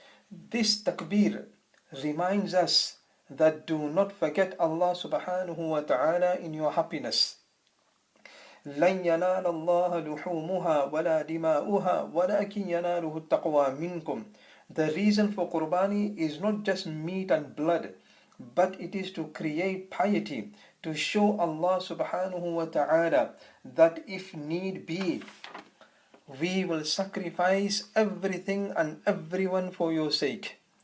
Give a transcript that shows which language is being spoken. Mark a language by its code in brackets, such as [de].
[en] This takbir reminds us that do not forget Allah subhanahu wa ta'ala in your happiness. [ar] لن ينال الله لحومها ولا دماؤها ولكن يناله التقوى منكم. [en] The reason for Qurbani is not just meat and blood, but it is to create piety, to show Allah subhanahu wa ta'ala that if need be, we will sacrifice everything and everyone for your sake.